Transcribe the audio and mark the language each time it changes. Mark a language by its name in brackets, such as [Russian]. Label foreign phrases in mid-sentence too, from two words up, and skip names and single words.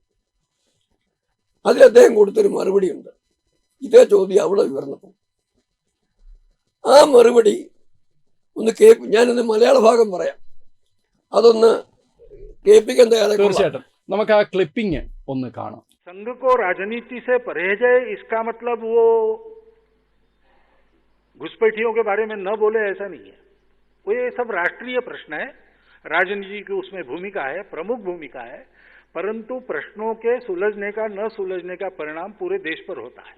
[Malayalam] അതിൽ അദ്ദേഹം കൊടുത്തൊരു മറുപടിയുണ്ട്. ഇതേ ചോദ്യം അവിടെ ഉയർന്നപ്പോൾ ആ മറുപടി ഒന്ന് ഞാനൊന്ന് മലയാള ഭാഗം പറയാം, അതൊന്ന് കേൾപ്പിക്കാൻ തയ്യാറായി. തീർച്ചയായിട്ടും നമുക്ക് ആ ക്ലിപ്പിംഗ് ഒന്ന് കാണാം. [Hindi] संघ को राजनीति से परहेज है, इसका मतलब वो घुसपैठियों के बारे में न बोले ऐसा नहीं है। वो ये सब राष्ट्रीय प्रश्न है, राजनीति की उसमें भूमिका है, प्रमुख भूमिका है, परंतु प्रश्नों के सुलझने का न सुलझने का परिणाम पूरे देश पर होता है।